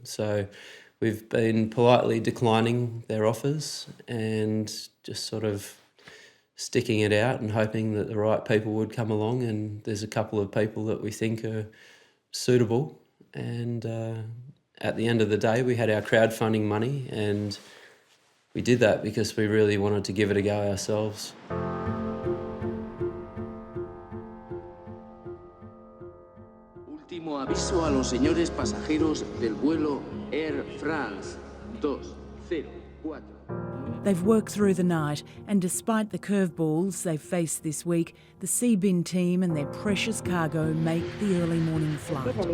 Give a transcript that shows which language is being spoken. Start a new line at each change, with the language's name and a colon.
English: So we've been politely declining their offers and just sort of sticking it out and hoping that the right people would come along. And there's a couple of people that we think are suitable. And at the end of the day, we had our crowdfunding money, and we did that because we really wanted to give it a go ourselves.
Spanish: Último aviso a los señores pasajeros del vuelo Air France 204.
English: They've worked through the night, and despite the curveballs they've faced this week, the Seabin team and their precious cargo make the early morning flight.